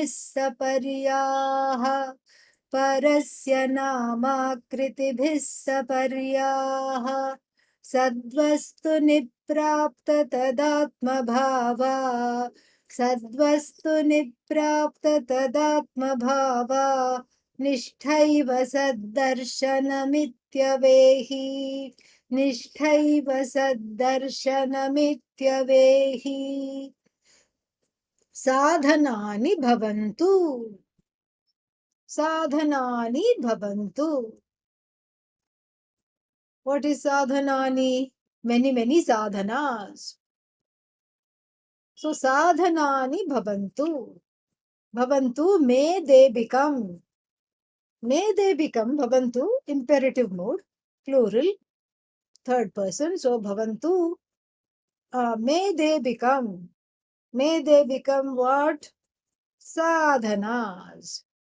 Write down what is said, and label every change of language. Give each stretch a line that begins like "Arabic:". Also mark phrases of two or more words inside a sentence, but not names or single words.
Sanskrit: सपर्याः परस्य नामाकृतिभिः सपर्याः सद्वस्तु निप्राप्त तदात्मभावा सद्वस्तु निप्राप्त तदात्मभावा निष्ठैव सद्दर्शनमित्यवेहि निष्ठैव सद्दर्शनमित्यवेहि साधनानि भवन्तु साधनानि भवन्तु.
English: What is sadhanani? Many sadhanas. So
Sanskrit: साधनानि भवन्तु.
English: Bhavantu, may they become. May they become. Bhavantu, imperative mode, plural, third person. So bhavantu, may they become. May they become what? Sadhanas.